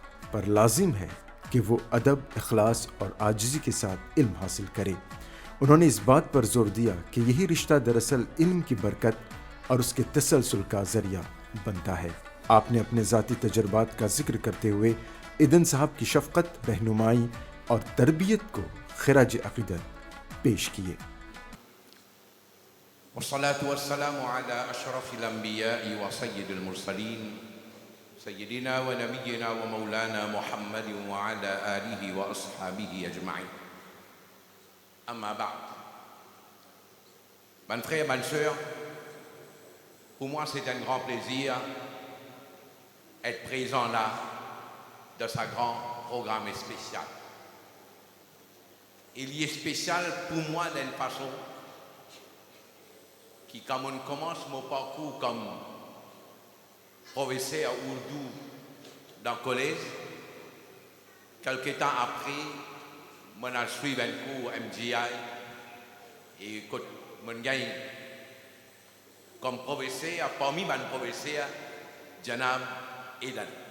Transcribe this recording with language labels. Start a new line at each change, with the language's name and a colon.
Urdu: پر لازم ہے کہ وہ ادب، اخلاص اور عاجزی کے ساتھ علم حاصل کرے۔ انہوں نے اس بات پر زور دیا کہ یہی رشتہ دراصل علم کی برکت اور اس کے تسلسل کا ذریعہ بنتا ہے۔ آپ نے اپنے ذاتی تجربات کا ذکر کرتے ہوئے ادن صاحب کی شفقت، رہنمائی اور تربیت کو خراج عقیدت پیش کیے۔
Arabic: والصلاة والسلام على أشرف الأنبياء وسيد المرسلين سيدنا ونبينا ومولانا محمد وعلى آله وأصحابه أجمعين. Amma ba'd.
French: Mes frères, mes sœurs, pour moi c'est un grand plaisir être présent là dans ce grand programme spécial. Il est spécial pour moi d'une façon qui, quand on commence mon parcours comme professeur ourdou dans le collège, quelques temps après, je suis suivi un cours MGI et quand je gagne comme professeur, parmi mes professeurs, Janab Eden.